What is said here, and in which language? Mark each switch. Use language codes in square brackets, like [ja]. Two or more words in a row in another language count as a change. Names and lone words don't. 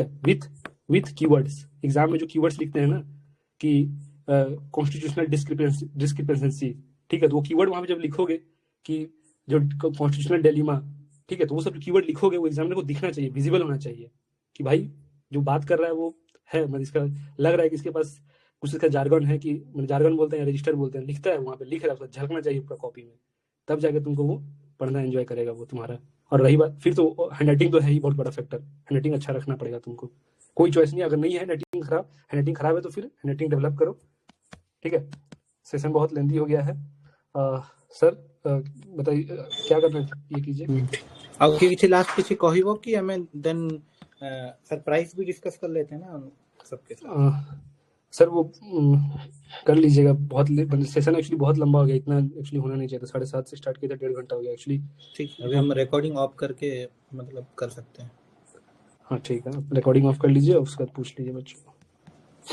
[en] with keywords, [hi] एग्जाम में जो कीवर्ड्स लिखते हैं ना कि [en] constitutional discrepancy, [hi] ठीक है, तो वो कीवर्ड वहां पे जब लिखोगे कि जो [en] constitutional dilemma, [hi] ठीक है, तो वो सब कीवर्ड लिखोगे वो एग्जामिनर को दिखना चाहिए, विजिबल होना चाहिए कि भाई जो बात कर रहा है वो है, मतलब इसका लग रहा है कि इसके पास कुछ इसका जार्गन है कि मतलब जार्गन बोलते हैं या रजिस्टर बोलते हैं, लिखता है वहाँ पे, लिख रहा है, उसका झलकना चाहिए पूरा कॉपी में, तब जाके तुमको वो पढ़ना एंजॉय करेगा वो तुम्हारा। और रही बात फिर तो हैंडराइटिंग तो है ही बहुत बड़ा फैक्टर, हैंडराइटिंग अच्छा रखना पड़ेगा तुमको, कोई चॉइस नहीं। अगर नहीं है हैंडराइटिंग खराब है तो फिर [en] handwriting develop [hi] करो, ठीक है। सेशन बहुत लेंदी हो गया है। सर बताइए क्या करना है, ये कीजिए। [or] ଆଉ କିଛି ଲାଷ୍ଟ କିଛି କହିବ କି ଆମେ ଦେନ୍ [hi] सर प्राइस भी डिस्कस कर लेते हैं ना हम सबके साथ। सर वो कर लीजिएगा, बहुत सेशन एक्चुअली बहुत लंबा हो गया, इतना एक्चुअली होना नहीं चाहिए था, 7:30 से स्टार्ट किया था, 1.5 घंटा हो गया एक्चुअली। ठीक है, अभी हम [en] recording off [hi] करके मतलब कर सकते हैं। हाँ ठीक है, [en] recording off [hi] कर लीजिए और उसके बाद पूछ लीजिए बच्चों को।